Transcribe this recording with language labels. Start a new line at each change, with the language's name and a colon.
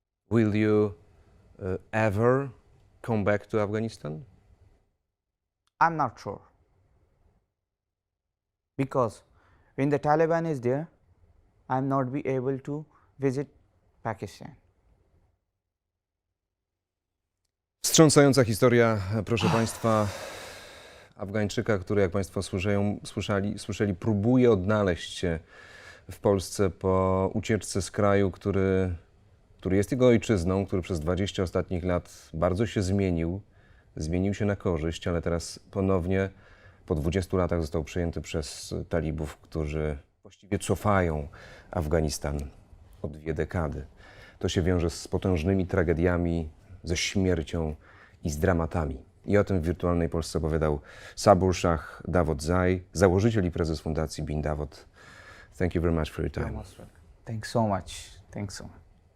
English: Will you ever come back to Afghanistan? I'm not sure, because when the Taliban is there, I'm not be able to visit Pakistan.
Polish: Wstrząsająca historia, proszę Państwa, Afgańczyka, który, jak Państwo słyszeli, próbuje odnaleźć się w Polsce po ucieczce z kraju, który jest jego ojczyzną, który przez 20 ostatnich lat bardzo się zmienił się na korzyść, ale teraz ponownie po 20 latach został przejęty przez talibów, którzy właściwie cofają Afganistan o 2 dekady. to się wiąże z potężnymi tragediami, ze śmiercią i z dramatami. I o tym w wirtualnej Polsce opowiadał Sabur Shah Dawod Zau, założyciel i prezes Fundacji Bin Dawod.
English: Thank you very much for your time. Thanks so much. Thanks so much.